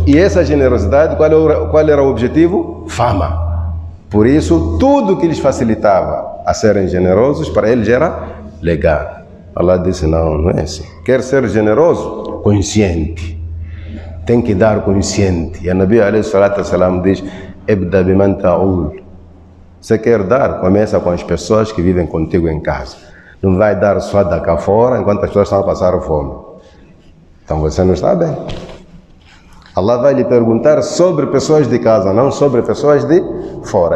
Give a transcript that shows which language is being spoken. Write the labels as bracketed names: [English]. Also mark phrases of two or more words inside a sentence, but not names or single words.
[Portuguese] E essa generosidade, qual era o objetivo? Fama. Por isso, tudo que lhes facilitava a serem generosos, para eles era legal. Allah disse, não é assim. Quer ser generoso? Consciente. Tem que dar consciente. E a Nabi [Arabic] عليه الصلاة والسلام [Portuguese] diz, [Arabic] ابدأ بمن تعول. [Portuguese] Você quer dar? Começa com as pessoas que vivem contigo em casa. Não vai dar só da cá fora enquanto as pessoas estão a passar fome. Então você não está bem. Allah vai lhe perguntar sobre pessoas de casa, não sobre pessoas de fora.